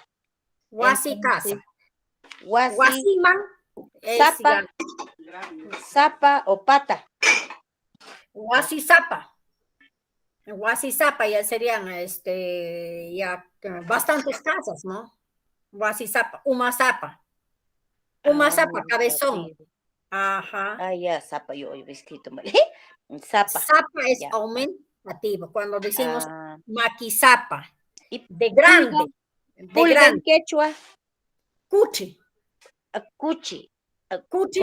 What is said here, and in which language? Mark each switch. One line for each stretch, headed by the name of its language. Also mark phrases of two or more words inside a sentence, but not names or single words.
Spanish: Guasi casa. Entonces, guasi, Guasiman es zapa, zapa o pata.
Quechua: Guasi zapa. Guasi zapa
Spanish: ya serían ya bastantes casas, ¿no?
Quechua: Guasi zapa, Uma zapa. Uma zapa,
Spanish: cabezón. Ajá. Ah, ya, zapa, yo he escrito mal. Zapa. Zapa es ya. aumentativo. Cuando decimos Ah. maquizapa, Y de grande. De pulga en grande. quechua, Cuchi. cuchi. Cuchi